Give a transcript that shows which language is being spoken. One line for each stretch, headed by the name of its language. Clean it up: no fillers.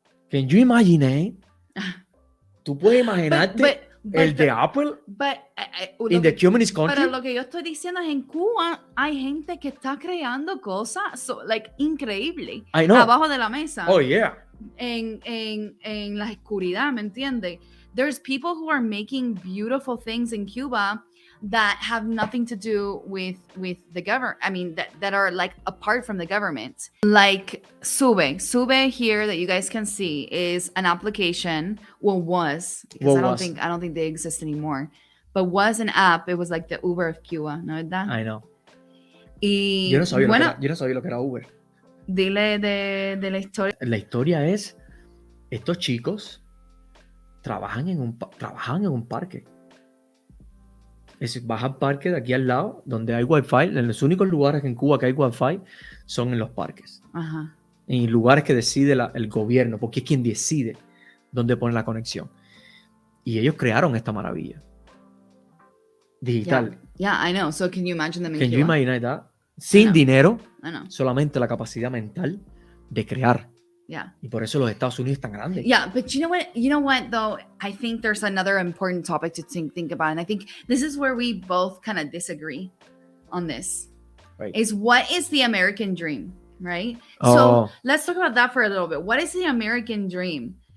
English: Can you imagine?
Spanish: ¿Tú puedes imaginarte el de
English: Apple in the communist country?
Spanish: Pero lo que yo estoy diciendo es, en Cuba hay gente que está creando cosas increíble abajo de la mesa.
English: Oh, yeah.
Spanish: En la oscuridad, ¿me entiendes?
English: There's people who are making beautiful things in Cuba that have nothing to do with the government. I mean, that are like apart from the government. Like Sube here that you guys can see is an application. Well, was, because I don't think they exist anymore. But was an app. It was like the Uber of Cuba,
Spanish: ¿no es verdad?
English: I know.
Spanish: Y yo no sabía lo que era Uber. Dile de la historia. La historia es, estos chicos trabajaban en un parque. Vas al parque de aquí al lado, donde hay wifi. En los únicos lugares en Cuba que hay wifi son en los parques. Ajá. En lugares que decide el gobierno, porque es quien decide dónde pone la conexión. Y ellos crearon esta maravilla digital.
English: Yeah, I know. So can you imagine them in Can Cuba? you imagine that?
Spanish: Sin dinero,
English: I know.
Spanish: solamente la capacidad mental de crear.
English: Yeah.
Spanish: Y por eso los Estados Unidos es tan grandes.
English: Yeah, but you know what though? I think there's another important topic to think about, and I think this is where we both kind of disagree on this. Right. Is what is the American dream, right? Oh. So let's talk about that for a little bit. What is the American dream?